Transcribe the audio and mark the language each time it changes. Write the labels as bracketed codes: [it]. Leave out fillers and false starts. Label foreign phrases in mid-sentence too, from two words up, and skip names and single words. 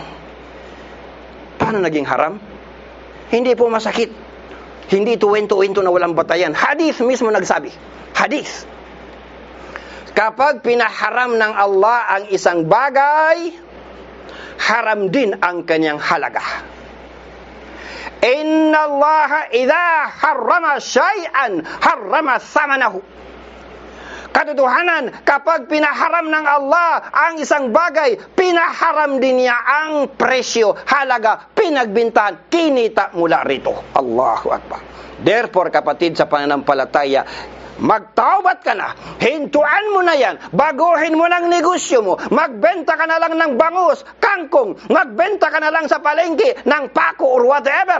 [tl] Paano naging haram? Hindi po masakit. Hindi tuwento-wento na walang batayan. Hadith mismo nagsabi. Hadith. Kapag pinaharam ng Allah ang isang bagay, haram din ang kanyang halaga. [ar] إن الله إذا حرم شيئا حرم ثمنه. [tl] Katotohanan, kapag pinaharam ng Allah ang isang bagay, pinaharam din niya ang presyo, halaga, pinagbintahan, kinita mula rito. [ar] الله أكبر. [tl] Therefore, kapatid sa pananampalataya, magtaubat ka na, hintuan mo na yan, baguhin mo ng negosyo mo, magbenta ka na lang ng bangus, kangkong, magbenta ka na lang sa palengke ng pako [en] or whatever.